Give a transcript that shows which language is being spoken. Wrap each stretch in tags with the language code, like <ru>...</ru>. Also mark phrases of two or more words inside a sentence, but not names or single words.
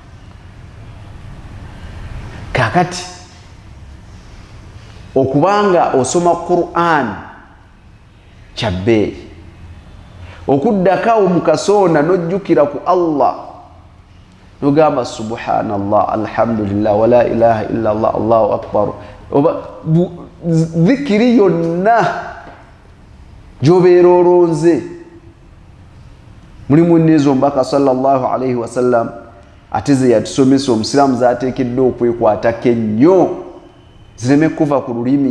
<lg>Kakati okubanga osoma Qur'an kyabbeeyi, okuddakawo mu kasonda n'ojjukira ku</lg> <ar>Allah nogamba سبحان الله الحمد لله ولا إله إلا الله الله أكبر, oba dhikiri yonna gyobeera olonze mulimu nezo mbaka صلى الله عليه وسلم ate ze yatusomesa omusiraamu zateekeddwa okwekwatako ennyo zireme kuva ku lulimi.</ar>